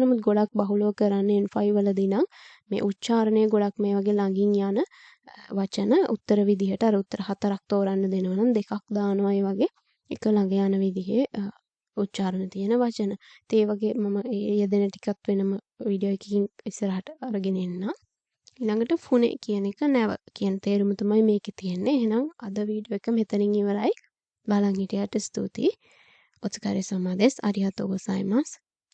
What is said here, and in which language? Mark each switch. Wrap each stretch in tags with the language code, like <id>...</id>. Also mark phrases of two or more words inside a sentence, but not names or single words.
<si>නමුත් ගොඩක් බහුලව කරන්නේ N5 වලදී නම් මේ උච්චාරණය ගොඩක් මේ වගේ ළඟින් යන වචන උත්තර විදිහට අර උත්තර 4ක් තෝරන්න දෙනවා නම් 2ක් දානවා ඒ වගේ එක ළඟ යන විදිහේ උච්චාරණ තියෙන වචන. ඒ වගේ මම යෙදෙන ටිකත් වෙනම වීඩියෝ එකකින් ඉස්සරහට අරගෙන එන්නම්. ඊළඟට ෆුනේ කියන එක නැව කියන තේරුම තමයි මේකේ තියෙන්නේ. එහෙනම් අද වීඩියෝ එක මෙතනින් ඉවරයි. බලන් හිටියට ස්තුතියි.</si> <ja>お疲れ様です。ありがとうございます。</ja>